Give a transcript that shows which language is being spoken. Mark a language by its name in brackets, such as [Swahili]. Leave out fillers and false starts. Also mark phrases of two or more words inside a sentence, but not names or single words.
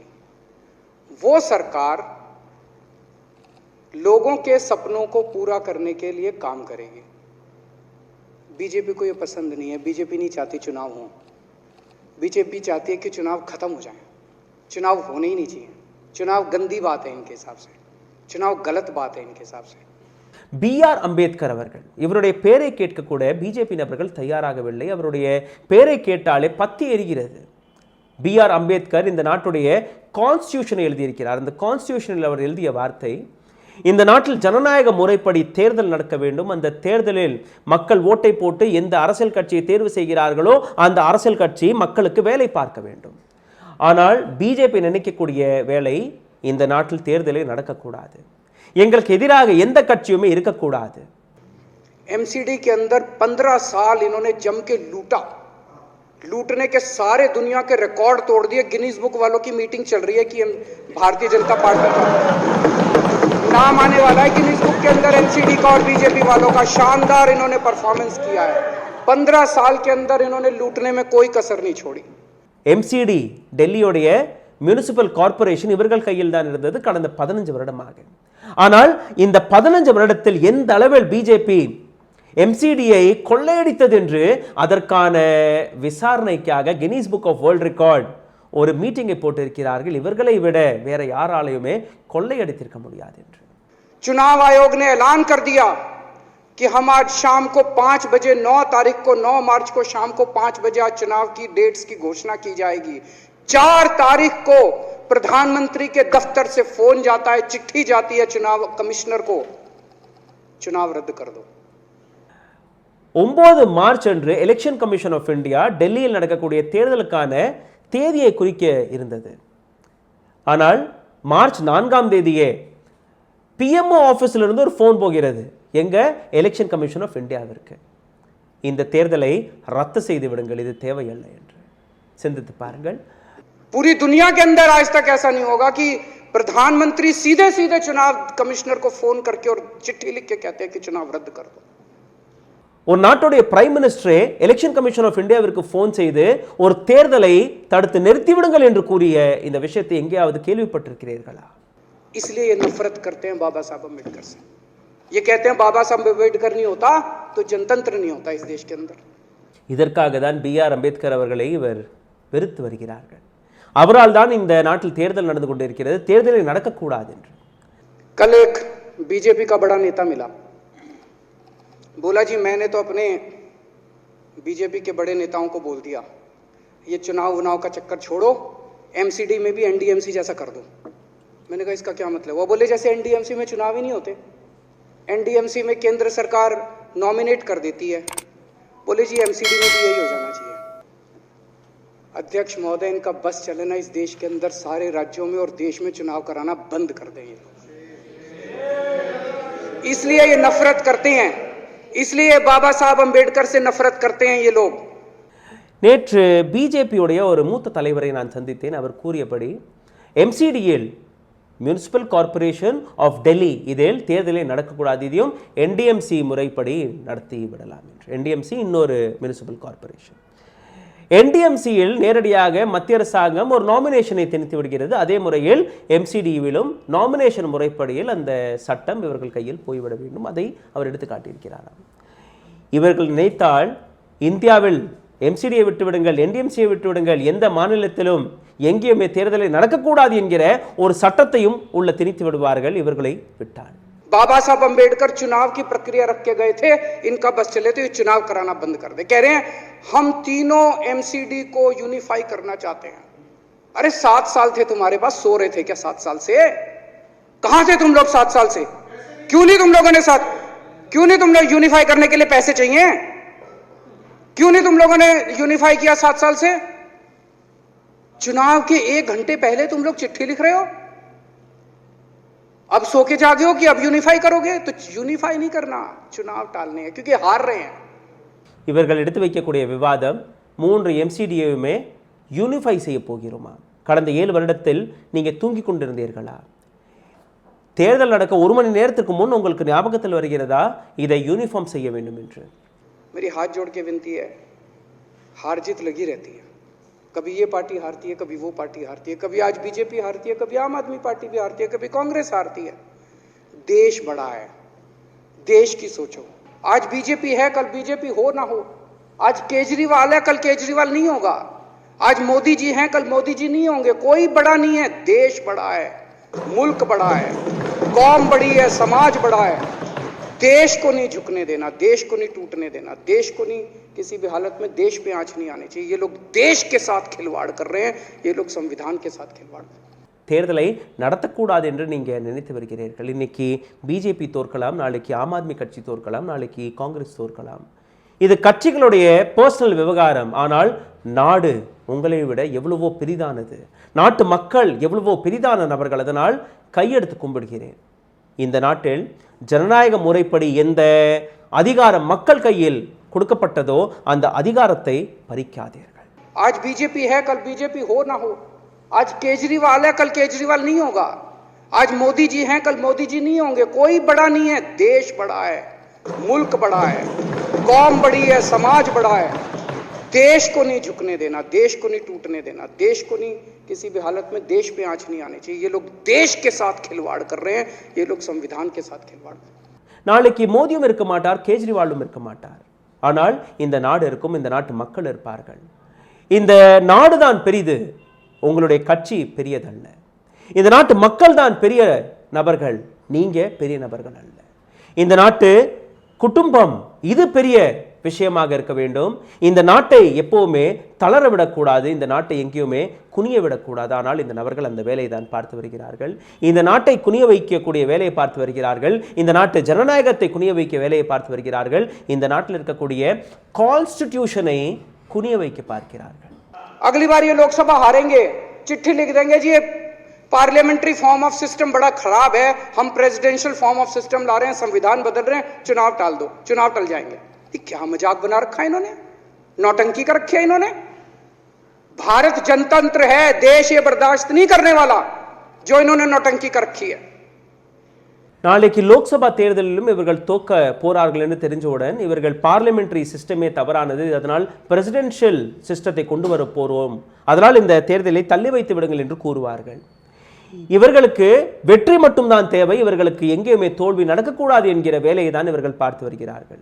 [Hindi] वो सरकार लोगों के सपनों को पूरा करने के लिए काम करेगी. बीजेपी को ये पसंद नहीं है. बीजेपी नहीं चाहती चुनाव हो. बीजेपी चाहती है कि चुनाव खत्म हो जाए. चुनाव होने ही नहीं चाहिए. चुनाव गंदी बात है इनके हिसाब से. चुनाव गलत बात है इनके हिसाब से. [Tamil] பிஆர் அம்பேத்கர் அவர்கள், இவருடைய பேரை கேட்க கூட பிஜேபி நபர்கள் தயாராகவில்லை. அவருடைய பேரை கேட்டாலே பத்தி எரிகிறது. பிஆர் அம்பேத்கர் இந்த நாட்டுடைய கான்ஸ்டியூஷனை எழுதியிருக்கிறார். அந்த கான்ஸ்டியூஷனில் அவர் எழுதிய வார்த்தை, இந்த நாட்டில் ஜனநாயக முறைப்படி தேர்தல் நடக்க வேண்டும். அந்த தேர்தலில் மக்கள் ஓட்டை போட்டு எந்த அரசியல் கட்சியை தேர்வு செய்கிறார்களோ அந்த அரசியல் கட்சி மக்களுக்கு வேலை பார்க்க வேண்டும். ஆனால் பிஜேபி நினைக்கக்கூடிய வேலை, இந்த நாட்டில் தேர்தலே நடக்கக்கூடாது, எங்களுக்கு எதிராக எந்த கட்சியுமே இருக்கக்கூடாது. [Hindi] एमसीडी के अंदर 15 साल इन्होंने जम के लूटा. लूटने के सारे दुनिया के रिकॉर्ड तोड़ दिए. गिनीज बुक वालों की मीटिंग चल रही है कि भारतीय जनता पार्टी का नाम आने वाला है गिनीज बुक के अंदर. एमसीडी का और बीजेपी वालों का शानदार इन्होंने परफॉर्मेंस किया है. 15 साल के अंदर इन्होंने लूटने में कोई कसर नहीं छोड़ी. [Tamil] எம்சிடி டெல்லியோடைய [English] municipal corporation [Tamil] இவர்கள் கையில் தான் இருந்தது கடந்த 15 வருடமாக. ஆனால் இந்த 15 வருடத்தில் எந்த அளவில் பிஜேபி எம்சிடியை கொள்ளையடித்தது என்று அதற்கான விசாரணைக்காக கின்னீஸ் புக் ஆஃப் வேர்ல்ட் ரெக்கார்ட் ஒரு மீட்டிங்கை போட்டிருக்கிறார்கள். இவர்களை விட வேற யாராலையுமே கொள்ளையடித்திருக்க முடியாது என்று. [Hindi] चुनाव आयोग ने ऐलान कर दिया कि हम आज शाम को 5 बजे 9 तारीख को 9 मार्च को शाम को 5 बजे आज चुनाव की डेट्स की घोषणा की जाएगी. 4 तारीख को प्रधानमंत्री के दफ्तर से फोन जाता है, चिट्ठी जाती है चुनाव कमिश्नर को, चुनाव रद्द कर दो. [Tamil] 9 மார்ச் அன்று எலெக்ஷன் கமிஷன் ஆஃப் இந்தியா டெல்லியில் நடக்கக்கூடிய தேர்தலுக்கான தேதியை குறிக்க இருந்தது. ஆனால் மார்ச் 4ஆம் தேதியே [English] PMO office [Tamil] இருந்து ஒரு ஃபோன் போகிறது, எங்க எலெக்ஷன் கமிஷன் ஆஃப் இந்தியாவிற்கு, இந்த தேர்தலை ரத்து செய்து விடுங்கள், இது தேவையில்லை என்று. சிந்தித்து பாருங்கள். [Hindi] पूरी दुनिया के अंदर आज तक ऐसा नहीं होगा कि प्रधानमंत्री सीधे सीधे चुनाव कमिश्नर को फोन करके और चिट्ठी लिख के कहते हैं कि चुनाव रद्द कर दो. [Tamil] ஒரு நாட்டுடைய [English] prime minister [Tamil] எலெக்ஷன் கமிஷன் ஆஃப் இந்தியாவிற்கு போன் செய்து ஒரு தேர்தலை தடுத்து நிறுத்திவிடுங்கள் என்று கூறிய இந்த விஷயத்தை எங்கேயாவது கேள்விப்பட்டிருக்கிறீர்களா? [Hindi] इसलिए ये नफरत करते हैं बाबा साहब अम्बेडकर से। ये कहते हैं बाबा साहब अम्बेडकर नहीं होता तो जनतंत्र नहीं होता इस देश के अंदर। [Tamil] இதற்காக தான் BR அம்பேத்கர் அவர்களை இவர் வெறுத்து வருகிறார்கள். அவரால் தான் இந்த நாட்டில் தேர்தல் நடந்து கொண்டிருக்கிறது, தேர்தலை நடக்கக்கூடாது என்று. [Hindi] कल एक बीजेपी का बड़ा नेता मिला, बोला जी मैंने तो अपने बीजेपी के बड़े नेताओं को बोल दिया ये चुनाव का चक्कर छोड़ो, MCD में भी NDMC जैसा कर दो। मैंने कहा इसका क्या मतलब? वो बोले जैसे NDMC में चुनाव ही नहीं होते, NDMC में केंद्र सरकार नॉमिनेट कर देती है। बोले जी MCD में भी यही हो जाना चाहिए। अध्यक्ष महोदय, इनका बस चले ना इस देश के अंदर सारे राज्यों में और देश में चुनाव कराना बंद कर दें ये लोग। इसलिए ये नफरत करते हैं, इसलिए बाबा साहब अंबेडकर से नफरत करते हैं ये लोग। [Tamil] நேற்று பிஜேபியுடைய ஒரு மூத்த தலைவரை நான் சந்தித்தேன். அவர் கூறியபடி MCDL முனிசிபல் கார்ப்பரேஷன் ஆஃப் டெல்லி இதில் தேர்தலே நடக்கக்கூடாது, இதையும் NDMC முறைப்படி நடத்தி விடலாம் என்று. NDMC இன்னொரு [English] municipal corporation. [Tamil] NDMCயில் நேரடியாக மத்திய அரசாங்கம் ஒரு நாமினேஷனை திணித்து விடுகிறது. அதே முறையில் MCDவிலும் நாமினேஷன் முறைப்படியில் அந்த சட்டம் இவர்கள் கையில் போய்விட வேண்டும். அதை அவர் எடுத்து காட்டியிருக்கிறாராம். இவர்கள் நினைத்தால் இந்தியாவில் MCDயை விட்டுவிடுங்கள், NDMCயை விட்டுவிடுங்கள், எந்த மாநிலத்திலும் எங்கேயுமே தேர்தலை நடக்கக்கூடாது என்கிற ஒரு சட்டத்தையும் உள்ள திணித்து விடுவார்கள் இவர்களை விட்டால். [Hindi] बाबा साहब अंबेडकर चुनाव की प्रक्रिया रख के गए थे, इनका बस चले तो ये चुनाव कराना बंद कर दे। कह रहे हैं हम तीनों MCD को यूनिफाई करना चाहते हैं। अरे 7 साल थे तुम्हारे पास, सो रहे थे क्या 7 साल से? कहां थे तुम लोग 7 साल से? क्यों नहीं तुम लोगों ने यूनिफाई करने के लिए पैसे चाहिए? क्यों नहीं तुम लोगों ने यूनिफाई किया 7 साल से? चुनाव के 1 घंटे पहले तुम लोग चिट्ठी लिख रहे हो, अब सो के जागे हो कि अब यूनिफाई करोगे? तो यूनिफाई नहीं करना, चुनाव टालने हैं क्योंकि हार रहे हैं। [Tamil] இவர்கள் எடுத்து வைக்கக்கூடிய விவாதம் 3 MCDயுமே யூனிஃபை செய்ய போகிறோமா? கடந்த 7 வருடத்தில் நீங்க தூங்கி கொண்டிருந்தீர்களா? தேர்தல் நடக்க 1 மணி நேரத்துக்கு முன் உங்களுக்கு ஞாபகத்தில் வருகிறதா இதை யூனிஃபார்ம் செய்ய வேண்டும் என்று? [Hindi] मेरी हाथ जोड़ के विनती है, हार जीत लगी रहती है, कभी ये पार्टी हारती है, कभी वो पार्टी हारती है, कभी आज बीजेपी हारती है, कभी आम आदमी पार्टी भी हारती है, कभी कांग्रेस हारती है। देश बड़ा है, देश की सोचो। आज बीजेपी है, कल बीजेपी हो ना हो। आज केजरीवाल है, कल केजरीवाल नहीं होगा। आज मोदी जी हैं, कल मोदी जी नहीं होंगे। कोई बड़ा नहीं है, देश बड़ा है, मुल्क बड़ा है, कौम बड़ी है, समाज बड़ा है। देश को नहीं झुकने देना, देश को नहीं टूटने देना, देश को नहीं किसी भी हालत में देश पे आंच नहीं आनी चाहिए। ये लोग देश के साथ खिलवाड़ कर रहे हैं, ये लोग संविधान के साथ खिलवाड़ कर रहे हैं। [Tamil] தேர்தலை நடத்தக்கூடாது என்று நீங்க நினைத்து வருகிறீர்கள். இன்னைக்கு பிஜேபி தோற்கலாம், நாளைக்கு ஆம் ஆத்மி கட்சி தோற்கலாம், நாளைக்கு காங்கிரஸ் தோற்கலாம். இது கட்சிகளுடைய பர்சனல் விவகாரம். ஆனால் நாடு உங்களை விட எவ்வளவோ பெரிதானது, நாட்டு மக்கள் எவ்வளவோ பெரிதான நபர்கள். அதனால் கையெடுத்து கும்பிடுகிறேன். இந்த நாட்டில் ஜனநாயக முறைப்படி எந்த அதிகாரம் மக்கள் கையில் கொடுக்கப்பட்டதோ அந்த அதிகாரத்தை பறிக்காதீர்கள். [Hindi] आज बीजेपी है, कल बीजेपी हो ना हो। आज केजरीवाल है, कल केजरीवाल नहीं होगा। आज मोदी जी हैं, कल मोदी जी नहीं होंगे। कोई बड़ा नहीं है, देश बड़ा है, मुल्क बड़ा है, कौम बड़ी है, समाज बड़ा है। देश को नहीं झुकने देना, देश को नहीं टूटने देना, देश को नहीं किसी भी हालत में देश पे आंच नहीं आनी चाहिए। ये लोग देश के साथ खिलवाड़ कर रहे हैं, ये लोग संविधान के साथ खिलवाड़ कर रहे हैं। [Tamil] நாளைக்கு மோடியும் இருக்க மாட்டார், கேஜ்ரிவாலும் இருக்க மாட்டார். ஆனால் இந்த நாடு இருக்கும், இந்த நாட்டு மக்கள் இருப்பார்கள். இந்த நாடு தான் பெரிது, உங்களுடைய கட்சி பெரியதல்ல. இந்த நாட்டு மக்கள் தான் பெரிய நபர்கள், நீங்க பெரிய நபர்கள் அல்ல. இந்த நாட்டு குடும்பம் இது பெரிய விஷயமாக இருக்க வேண்டும். இந்த நாட்டை எப்பவுமே தளர விடக்கூடாது, இந்த நாட்டை எங்கேயுமே குனிய விடக்கூடாது. ஆனால் இந்த நபர்கள் அந்த வேலையை தான் பார்த்து வருகிறார்கள். இந்த நாட்டை குனிய வைக்கக்கூடிய வேலையை பார்த்து வருகிறார்கள். இந்த நாட்டு ஜனநாயகத்தை குனிய வைக்க வேலையை பார்த்து வருகிறார்கள். இந்த நாட்டில் இருக்கக்கூடிய கான்ஸ்டிடியூஷனை குனிய வைக்க பார்க்கிறார்கள். [Hindi] अगली बार ये लोकसभा हारेंगे, चिट्ठी लिख देंगे जी ये [English] parliamentary form of system [Hindi] बड़ा खराब है, हम [English] presidential form of system [Hindi] ला रहे हैं, संविधान बदल रहे हैं, चुनाव टाल दो, चुनाव टल जाएंगे। ये क्या मजाक बना रखा है इन्होंने, नौटंकी कर रखी है इन्होंने। भारत जनतंत्र है, देश ये बर्दाश्त नहीं करने वाला जो इन्होंने नौटंकी कर रखी है। [Tamil] நாளைக்கு லோக்சபா தேர்தலிலும் இவர்கள் தோக்க போறார்கள் என்று தெரிஞ்சவுடன் இவர்கள் [English] parliamentary system [Tamil] தவறானது, அதனால் [English] presidential system [Tamil] கொண்டு வர போறோம், அதனால் இந்த தேர்தலை தள்ளி வைத்து விடுங்கள் என்று கூறுவார்கள். இவர்களுக்கு வெற்றி மட்டும்தான் தேவை, இவர்களுக்கு எங்கேயுமே தோல்வி நடக்கக்கூடாது என்கிற வேலையை தான் இவர்கள் பார்த்து வருகிறார்கள்.